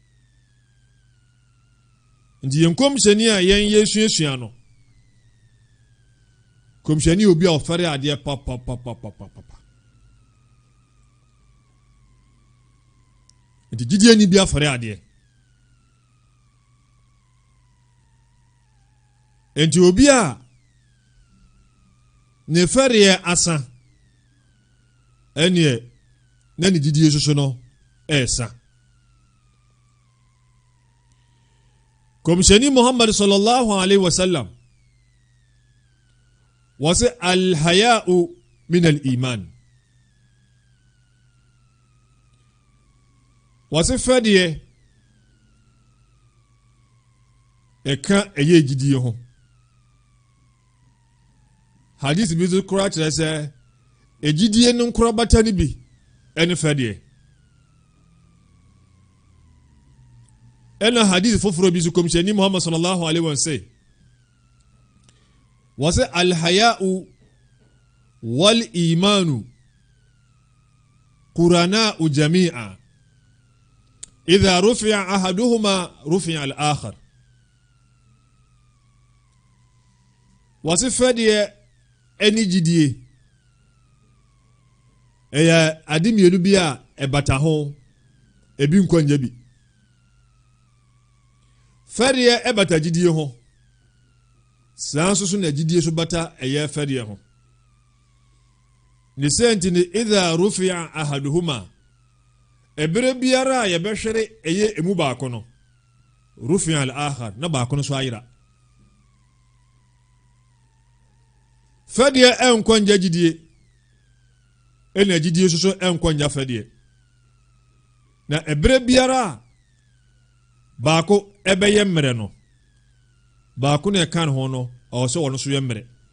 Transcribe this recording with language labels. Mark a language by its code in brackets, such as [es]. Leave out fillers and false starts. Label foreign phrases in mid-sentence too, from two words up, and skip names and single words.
[ak] nti yɛn kɔmhyɛni a yɛn yɛsuasua no kɔmhyɛni obi a ɔfɛre adeɛ papapapapapa nti gyidie ni bi afɛre adeɛ nti obi a ne fɛreɛ asa ɛneɛ na ne gyidie soso no ɛɛsa kɔmhyɛni muhammad [ar] صلى الله عليه وسلم [ak] wɔsɛ [ar] الحياء من الإيمان [ak] wɔsɛ fɛdeɛ ɛka ɛyɛ gyidie ho hadith bi so kora kyerɛ sɛ egyidie no nkora bata no bi ɛne fɛdeɛ ɛna hadith foforɔ bi so kɔmhyɛni muhammad [ar] صلى الله عليه وسلم wɔsɛ الحياء والإيمان قرناء جميعا إذا رفع أحدهما رفع الآخر. [ak] wɔsɛ fɛdeɛ ɛne gyidie ɛyɛ ade mmienu bi a ɛbata ho ebi nkɔnya bi. fɛdeɛ ɛbata gyidie ho saa nso so na gyidie so bata ɛyɛ fɛdeɛ ho. ne sɛnti ne [ar] إذا رفع أحدهما [ak] ɛberɛ biara a yɛbɛhwere ɛyɛ emu baako no [ar] رفع الآخر [ak] na baako no so ayera. fɛdeɛ ɛnkɔnya gyidie ɛna gyidie so ɛnkɔnya fɛdeɛ. na ɛberɛ biara a baako ɛbɛyɛ mmerɛ no baako na ɛka ne ho no ɔwɔ sɛ ɔno so yɛ mmerɛ.